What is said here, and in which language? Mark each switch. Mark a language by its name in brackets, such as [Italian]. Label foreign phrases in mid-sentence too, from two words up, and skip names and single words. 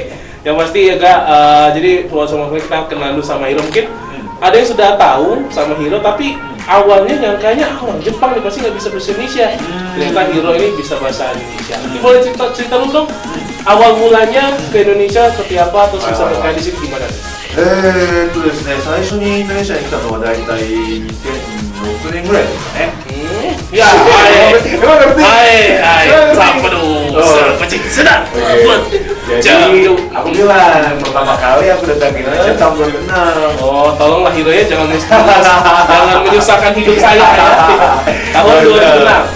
[Indonesian] Yang pasti ya Kak, jadi sama kita kenal dulu sama Hiro. Mungkin ada yang sudah tahu sama Hiro tapi awalnya nyangkanya orang Jepang nih pasti nggak bisa bahasa Indonesia. Ternyata Hiro ini bisa bahasa Indonesia. Mungkin boleh cerita lu dong awal mulanya ke Indonesia seperti apa, terus bisa berkarya di sini gimana nih? [Japanese] ですね、最初にインドネシアに来たのはだいたい2006年ぐらいですかね。 [Indonesian] Ya, hai, apa dong? Serpecik sedang. Jadi aku bilang pertama kali aku datang ke Indonesia tahun 2006. Oh, tolonglah Hiro ya, jangan menyusahkan hidup saya ya. Tahun 2006.